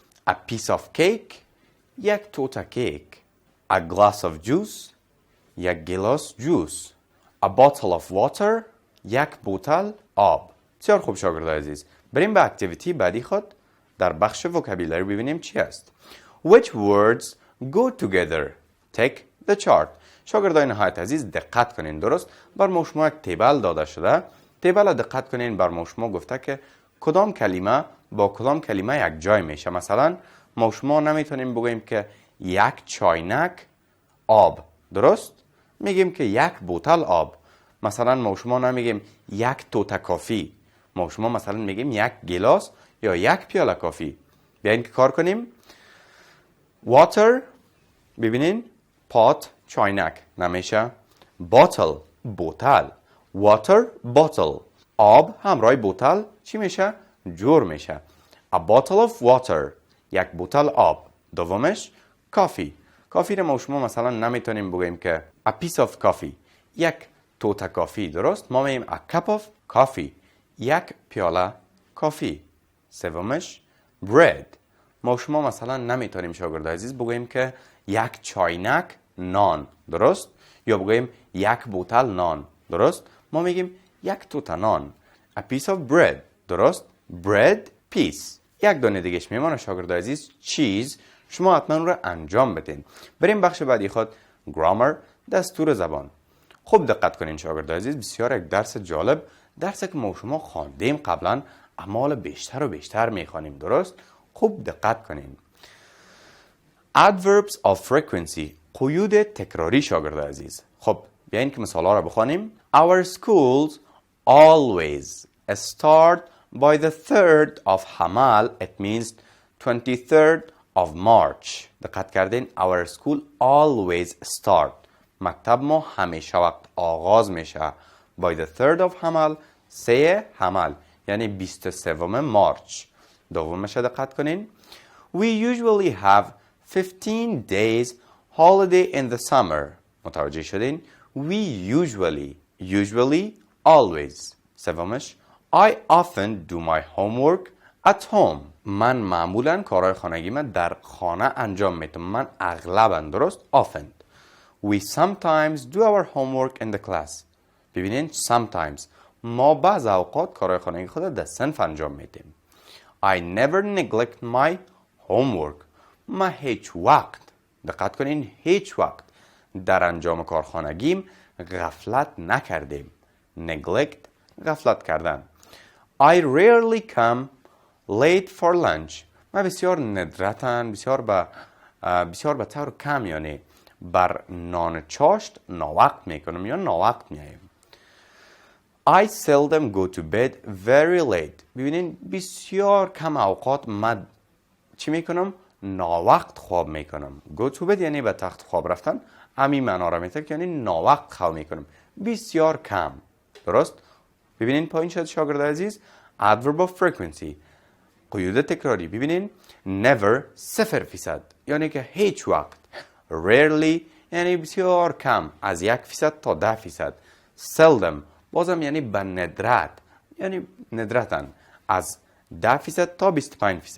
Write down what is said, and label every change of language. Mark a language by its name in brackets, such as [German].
[English] a piece of cake. [Persian] یک توته کیک. [English] a glass of juice. [Persian] یک گیلاس جوس. [English] a bottle of water. [Persian] یک بوتل آب. بسیار خوب شاگردای عزیز، بریم به اکتیویتی بعدی خود در بخش vocabulary ببینیم چی است. [English] Which words go together? Take the chart. [Persian] شاگردای نهایت عزیز دقت کنین. درست بر ما شما یک تیبل داده شده. تیبل دقت کنین، بر ما شما گفته که کدام کلمه با کدام کلمه یک جای میشه. مثلا ما شما نمیتونیم بگیم که یک چاینک آب. درست میگیم که یک بوتل آب. مثلا ما شما نمیگیم یک توته کافی. ما شما مثلا میگیم یک گلاس یا یک پیاله کافی. بیاین که کار کنیم. water ببینین، pot چاینک نمیشه. bottle بوتل. [English] water bottle. [Persian] آب همراه بوتل چی میشه؟ جور میشه. [English] a bottle of water. [Persian] یک بوتل آب. دومش کافی. کافی رو ما شما مثلا نمیتونیم بگیم که [English] a piece of coffee. [Persian] یک توته کافی. درست ما میگیم [English] a cup of coffee. [Persian] یک پیاله کافی. سومش bread. ما شما مثلا نمیتونیم شاگرد عزیز بگوییم که یک چاینک نان. درست یا بگوییم یک بوتل نان. درست ما میگیم یک توته نان. [English] a piece of bread. درست bread piece. [Persian] یک دانه دیگهش میمونه شاگرد عزیز چیز. شما حتما رو انجام بدین. بریم بخش بعدی خود. grammar دستور زبان. خوب دقت کنین شاگرد عزیز، بسیار یک درس جالب، درسی که ما شما خواندیم قبلا، اما بیشتر و بیشتر میخوانیم. درست خوب دقت کنین. adverbs of frequency قیود تکراری شاگرد عزیز. خب بیاین که مثالا رو بخوانیم. [English] our schools always start by the 3rd of Hamal. it means 23rd of March. [Persian] دقت کردین. [English] our school always start. [Persian] مکتب ما همیشه وقت آغاز میشه [English] by the 3rd of Hamal. [Persian] 3 حمل یعنی 23 مارچ. دومش دقت کنین. [English] we usually have 15 days holiday in the summer. [Persian] متوجه شدین. [English] we usually always. سومش I often do my homework at home. [Persian] من معمولا کارهای خانگی من در خانه انجام میدم. من اغلبا. درست often. [English] we sometimes do our homework in the class. [Persian] ببینین sometimes ما بعض اوقات کارهای خانگی خود در صنف انجام میدیم. [English] I never neglect my homework. [Persian] ما هیچ وقت، دقت کنین، هیچ وقت در انجام کارخانگیم غفلت نکردیم. neglect غفلت کردن. [English] I rarely come late for lunch. [Persian] ما بسیار ندرتاً، بسیار به طور کم یعنی بر نان چاشت ناوقت میکنم یا ناوقت میایم. [English] I seldom go to bed very late. [Persian] ببینین بسیار کم اوقات من چی میکنم؟ ناوقت خواب میکنم. [English] Go to bed [Persian] یعنی به تخت خواب رفتن. همین معنا را میده که یعنی ناوقت خواب میکنم. بسیار کم. درست؟ ببینین پایین شد شاگرد عزیز. adverb of frequency قیود تکراری. ببینین never 0% یعنی که هیچ وقت. rarely یعنی بسیار کم از 1% تا 10%. seldom بازم یعنی به ندرت یعنی ندرتاً از 10% تا 25%.